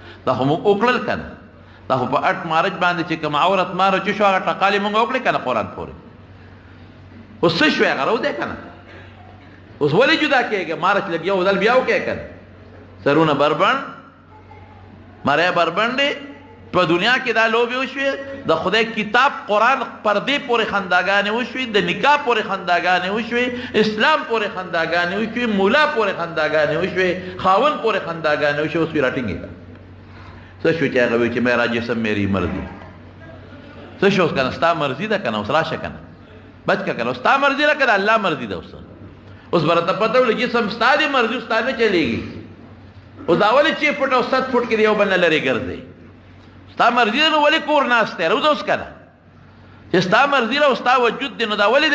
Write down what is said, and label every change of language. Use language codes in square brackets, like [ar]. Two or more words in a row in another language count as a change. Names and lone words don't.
[ps] دا خو موږ وکړل که نه دا خو په اټ مارچ باندې چې کوم عورت مارو چې شو هغه ټقالې موږ وکړې که نه قرآن پورې اوس څه شوی هغه راودی که نه اوس ولې جدا کېږي مارچ لږ یو ځل بیا وکړې که نه سرونه بربند مرۍ بربندې په دنیا کې دا لوبې وشوې د خدای کتاب قرآن پردې پورې خنداګانې وشوې د نکاح پورې خنداګانې وشوې اسلام پورې خنداګانې وشوې مولا پورې خنداګانې وشوې خاوند پورې خنداګانې وشوې اوس بیا راټینګې کړه څه شو چې هغه وایي چې [ur] میرا جسم میری مرضی [ps] څه شو اوس که نه ستا مرضي ده که نه اوس راشه که نه بچ که نه اوس ستا مرضي ده که د الله مرضي ده اوس به راته پته ولګي جسم ستا دی مرضي اوس ستا نه چلېږي اوس دا ولې 6 فټ او 7 فټ کې د یو بل نه لرې ګرځئ ستا مرضي ده نو ولې کور ناست دی روزه اوس که نه چې ستا مرضي ده او ستا وجود دی نو دا ولې دې